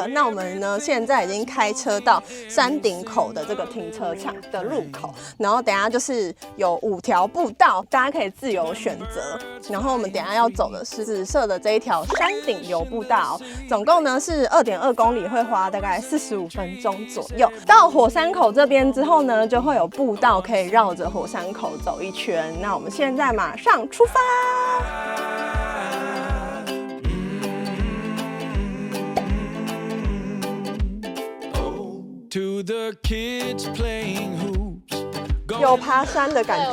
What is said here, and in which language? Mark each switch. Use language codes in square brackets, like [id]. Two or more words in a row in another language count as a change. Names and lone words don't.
[zh] 那我們呢，現在已經開車到山頂口的這個停車場的入口，然後等一下就是有5條步道，大家可以自由選擇。然後我們等一下要走的是紫色的這一條山頂遊步道，總共呢是2.2公里，會花大概45分鐘左右。到火山口這邊之後呢，就會有步道可以繞着火山口走一圈。那我們現在馬上出發。有爬山的感觉了。